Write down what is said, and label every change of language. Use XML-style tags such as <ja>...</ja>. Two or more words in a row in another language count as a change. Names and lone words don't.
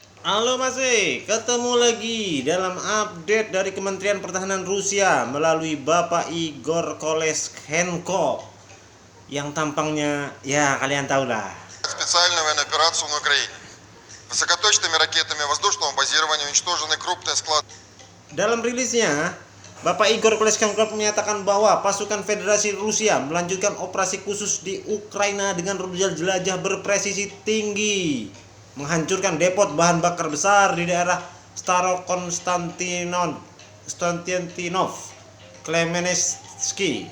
<id>Halo Mas ketemu lagi dalam update dari Kementerian Pertahanan Rusia melalui Bapak Igor Koleshenko yang tampangnya ya kalian tahu lah.</id> <ru>Специальную военную операцию на Украине. Высокоточными ракетами воздушного базирования уничтожены крупные склады.</ru> <id>Dalam rilisnya, Bapak Igor Koleshenko menyatakan bahwa pasukan Federasi Rusia melanjutkan operasi khusus di Ukraina dengan rudal jelajah berpresisi tinggi, menghancurkan depot bahan bakar besar di daerah Starokonstantinov, Klemenetsky.</id>